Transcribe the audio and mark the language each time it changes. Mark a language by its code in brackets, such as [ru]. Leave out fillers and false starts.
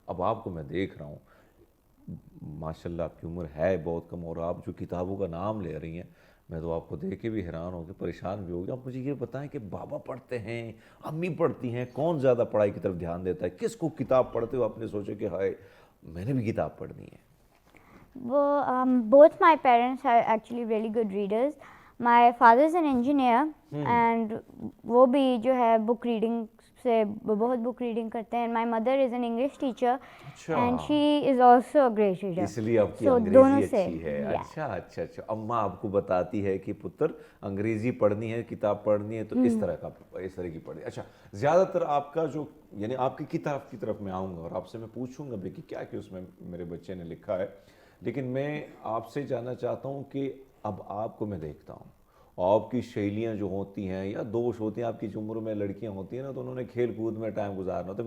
[ur] اب آپ کو میں دیکھ رہا ہوں ماشاءاللہ آپ کی عمر ہے بہت کم, اور آپ جو کتابوں کا نام لے رہی ہیں میں تو آپ کو دیکھ کے بھی حیران ہو گیا, پریشان بھی ہو گیا. آپ مجھے یہ بتائیں کہ بابا پڑھتے ہیں, امی پڑھتی ہیں, کون زیادہ پڑھائی کی طرف دھیان دیتا ہے, کس کو کتاب پڑھتے ہو آپ نے سوچا کہ ہائے میں نے بھی کتاب پڑھنی ہے؟ [en] وہ both my parents are actually really good readers. My father is an engineer and [ur] وہ بھی جو ہے بک ریڈنگ سے بہت بک ریڈنگ کرتے ہیں. [en] My mother is an English teacher and she is also a great reader. [ur] اس لیے آپ کی انگریزی اچھی ہے. اچھا اچھا اچھا. اماں آپ کو بتاتی ہے کہ پتر انگریزی پڑھنی ہے, کتاب پڑھنی ہے, تو اس طرح کی پڑھنی. اچھا, زیادہ تر آپ کا جو یعنی آپ کی کتاب کی طرف میں آؤں گا اور آپ سے میں پوچھوں گا بھی کہ کیا کہ اس میں میرے بچے نے لکھا ہے, لیکن میں آپ سے جاننا چاہتا ہوں کہ اب آپ کو میں دیکھتا ہوں, آپ کی شیلیاں جو ہوتی ہیں یا دوست ہوتی ہیں, آپ کی جو عمر میں لڑکیاں ہوتی ہیں نا, تو انہوں نے کھیل کود میں ٹائم گزارنا ہوتا ہے.